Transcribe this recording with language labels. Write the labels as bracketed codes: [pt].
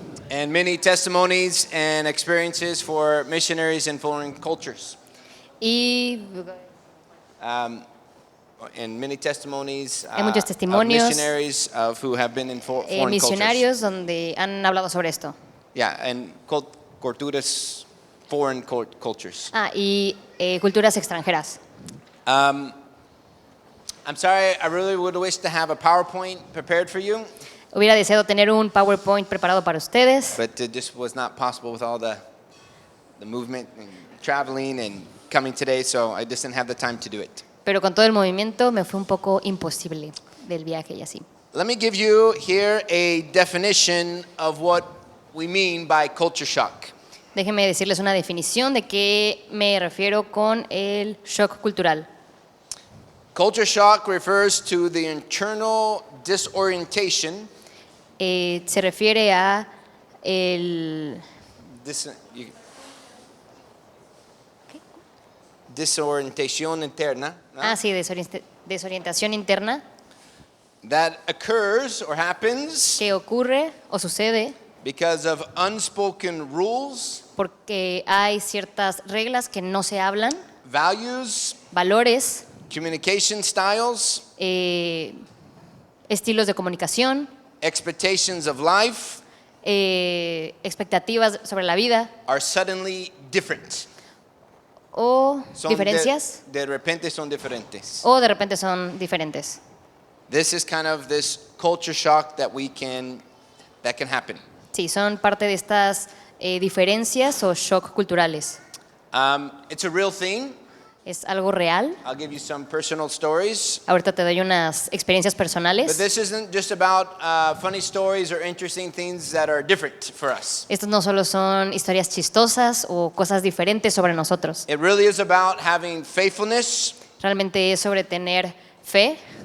[en] and many testimonies and experiences for missionaries in foreign cultures. [es] y [en] And many testimonies [es] Hay muchos [en] of [es] testimonios, [en] missionaries of who have been in foreign cultures. [es] misionarios donde han hablado sobre esto. [en] Yeah, and culturas, foreign cultures. [es] Y culturas extranjeras. [en] I'm sorry, I really would wish to have a PowerPoint prepared for you, [es] Hubiera deseado tener un PowerPoint preparado para ustedes, [en] but it just was not possible with all the movement and traveling and coming today, so I just didn't have the time to do it. [es] pero con todo el movimiento me fue un poco imposible del viaje y así. [en] Let me give you here a definition of what we mean by culture shock. [es] Déjenme decirles una definición de qué me refiero con el shock cultural. [en] Culture shock refers to the internal disorientation. [es] Se refiere a el Disorientación interna, ¿no? sí, desorientación interna [en] That occurs or happens [es] que ocurre o sucede [en] because of unspoken rules, [es] porque hay ciertas reglas que no se hablan, [en] values, [es] valores, [en] communication styles, [es] estilos de comunicación, [en] expectations of life [es] expectativas sobre la vida [en] are suddenly different. [es] o Son diferencias de repente son diferentes. o de repente son diferentes. [en] This is kind of this culture shock that can happen. [es] Sí, son parte de estas diferencias o shock culturales. [en] It's a real thing. [es] Es algo real. [en] I'll give you some personal stories. [es] Ahorita te doy unas experiencias [en] But [es] personales. [en] this isn't just about funny stories or interesting things that are different for us. [es] Estas no solo son historias chistosas o cosas diferentes sobre nosotros. [en] It really is about having faithfulness, [es] Realmente es sobre tener fe,